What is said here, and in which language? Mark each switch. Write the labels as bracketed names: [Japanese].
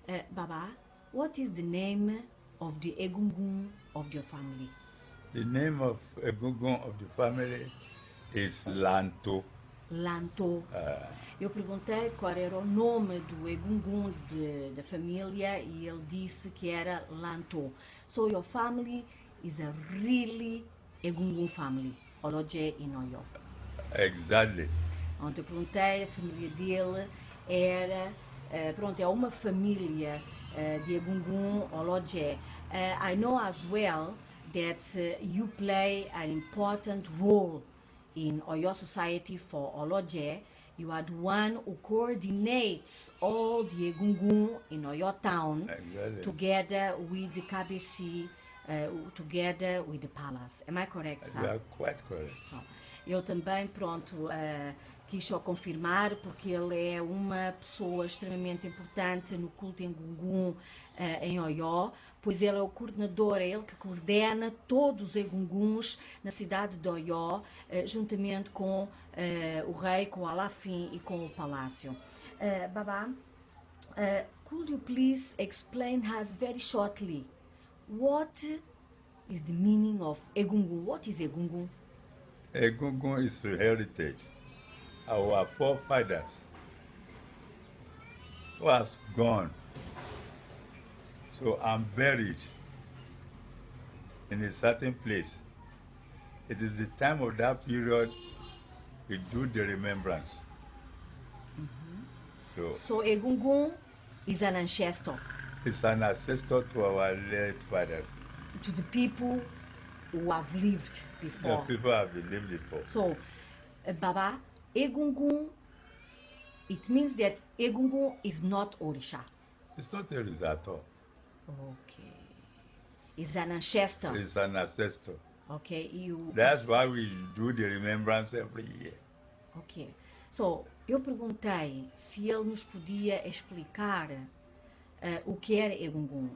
[English] Baba, what is the name of the Egungun of your family? The name of Egungun of the family is Lanto. Lanto. [Portuguese] Eu perguntei qual era o nome do Egungun da família e ele disse que era Lanto. [English] So your family is a really Egungun family, Olodje in Oyo. Exactly. [Portuguese] Ontem eu perguntei, a família dele era, pronto, é uma família de Egungun, Olodje. [English] I know as well that you play an important role in Oyo society for Olodje. You are the one who coordinates all the Egungun in Oyo town, Exactly. together with the KBC, together with the palace. Am I correct, sir? You are quite correct. [Portuguese] Eu também, pronto, quis só confirmar, porque ele é uma pessoa extremamente importante no culto em Egungun em Oyo, pois ele é o coordenador, é ele que coordena todos os Egunguns na cidade de Oyo, juntamente com o rei, com o Alafim e com o palácio. [English] Baba, could you please explain us very shortly what is the meaning of Egungun? What is Egungun? Egungun is heritage. Our forefathers was gone. So I'm buried in a certain place. It is the time of that period we do the remembrance. So Egungun is an ancestor It's an ancestor to our late fathers. to the people who have lived The before. people have lived before. So, Baba, Egungun, it means that Egungun is not Orisha. It's not a result at all. Okay. It's an ancestor. It's an ancestor. Okay, you. That's why we do the remembrance every year. Ok. [Portuguese] So, eu perguntei se ele nos podia explicar o que era Egungun.